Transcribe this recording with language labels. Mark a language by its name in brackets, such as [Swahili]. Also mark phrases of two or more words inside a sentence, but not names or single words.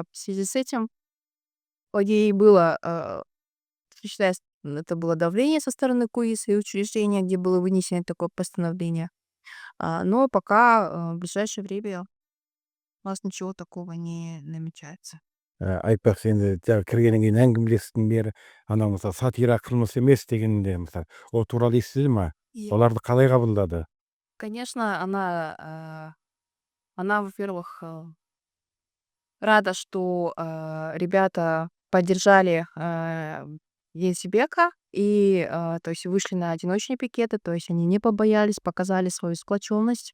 [Russian] В связи с этим ей было, считаю, это было давление со стороны КУИСа и учреждения, где было вынесено такое постановление. Но пока в ближайшее время у нас ничего такого не намечается. [Kazakh] Айтпақшы енді жаңа кіргеннен кейін әңгімелестің бері анау мысалы сатира қылмыс емес дегенде мысалы ол туралы естіді ма? [Russian] И, [Kazakh] Оларды қалай қабылдады? [Russian] конечно, она, во-первых, рада, что ребята поддержали Енсебека и, то есть, вышли на одиночные пикеты, то есть они не побоялись, показали свою сплоченность.